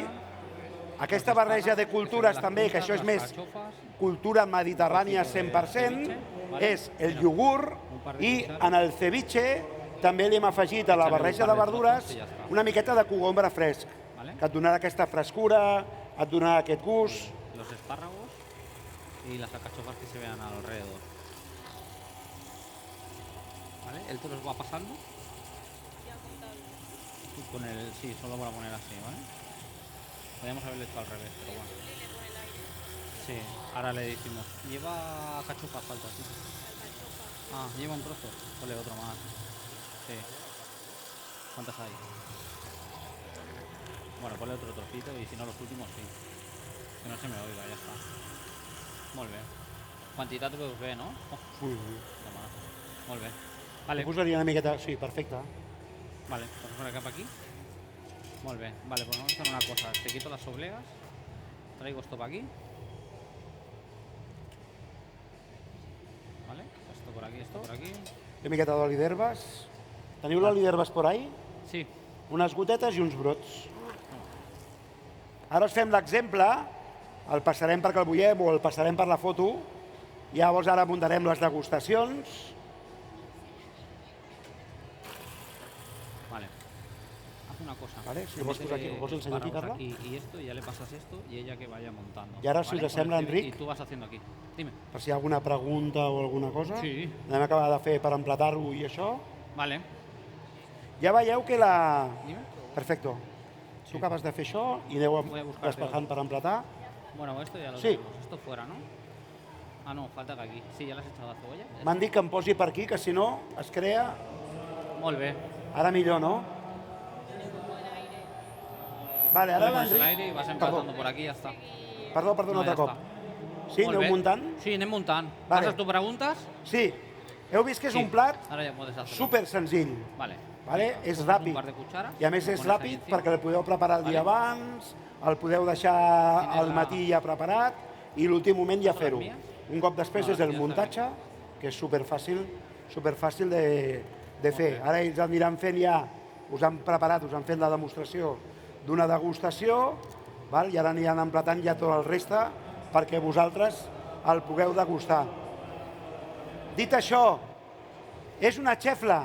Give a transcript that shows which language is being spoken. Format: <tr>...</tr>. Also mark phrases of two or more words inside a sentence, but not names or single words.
<ca>Aquesta barreja de cultures també, que això és més cultura mediterrània 100%, és el iogurt i en el ceviche també li hem afegit a la barreja de verdures una miqueta de cogombre fresc, que et donarà aquesta frescura, et donarà aquest gust.</ca> <es>Los espárragos y las alcachofas que se vean alrededor. ¿Vale? Él te los va pasando. Sí, solo para poner así, ¿vale? Podríamos haberlo hecho al revés, pero bueno. Sí, ahora le decimos, lleva cachufas, falta, sí. Ah, lleva un trozo. Ponle otro más. Sí. ¿Cuántas hay? Bueno, ponle otro trocito y si no los últimos sí. Que no se me oiga,</es> <ca>ja està. Molt bé. Quantitat ho veus bé, no? Oh, Sí. toma. Molt bé. Vale, Ho posaria una miqueta... Sí, perfecte. vale.</ca> <es>Vamos a poner</es> <ca>cap aquí. Molt bé.</ca> <es>Vale, pues vamos a hacer una cosa. Te quito las obleas. Traigo esto para aquí. Vale. Esto por aquí, esto por aquí.</es> <ca>Una miqueta d'oli d'herbes. Teniu l'oli d'herbes</ca> <es>por ahí?</es> <ca>Sí. Unes gotetes i uns brots. Ara us fem l'exemple, el passarem perquè el veiem o el passarem per la foto, i llavors ara muntarem les degustacions. Vale.</ca> <es>Haz una cosa.</es> <ca>Vale, si vols posar aquí, vols ensenyar aquí, Carla?</ca> <es>Aquí y esto, y ya le pasas esto y ella que vaya montando.</es> <ca>I ara, si us sembla,</ca> <es>Con el ciber-</es> <ca>Enric?</ca> <es>Y tú vas haciendo aquí. Dime.</es> <ca>Per si hi ha alguna pregunta o alguna cosa. Sí. Anem a acabar de fer per emplatar-ho i això. Vale. Ja veieu que la...</ca> <es>Dime. Perfecto.</es> <ca>Tu acabes de fer això i aneu</ca> <es>Voy a buscar</es> <ca>despejant per emplatar.</ca> <es>Bueno, esto ya lo Sí. tenemos. Esto fuera, ¿no? Ah, no, falta que aquí. Sí, ya le has echado la cebolla.</es> <ca>M'han dit que em posi per aquí, que si no es crea... Molt bé. Ara millor, no? Vale, ara</ca> <es>Le pones el</es> <ca>l'Enric...</ca> <es>aire y vas</es> <ca>Perdó,</ca> <es>emplatando por aquí y ya está.</es> <ca>perdó, un No, altre ja cop. està. Sí, Molt aneu bé. muntant? Sí, anem muntant. Vale. Passes tu preguntes? Sí. Heu vist que és Sí. un plat</ca> <es>Ahora ya puedes hacerlo.</es> <ca>super senzill. Vale. Vale? És</ca> <es>Coges</es> <ca>ràpid.</ca> <es>Un par de cucharas.</es> <ca>I a més</ca> <es>lo</es> <ca>és</ca> <es>pones ahí</es> <ca>ràpid</ca> <es>encima.</es> <ca>perquè el podeu preparar el dia Vale. abans, el podeu deixar</ca> <es>Tienes</es> <ca>al</ca> <es>la-</es> <ca>matí ja preparat i l'últim moment ja</ca> <es>¿Son las</es> <ca>fer-ho.</ca> <es>mías?</es> <ca>Un cop després</ca> <es>No,</es> <ca>és el</ca> <es>ya está</es> <ca>muntatge, que és superfàcil de fer. Ara ells aniran fent ja, us han preparat, us han fet la demostració d'una degustació, val? I ara aniran emplatant ja tot el reste perquè vosaltres el pugueu degustar. Dit això, és una xefla.</ca>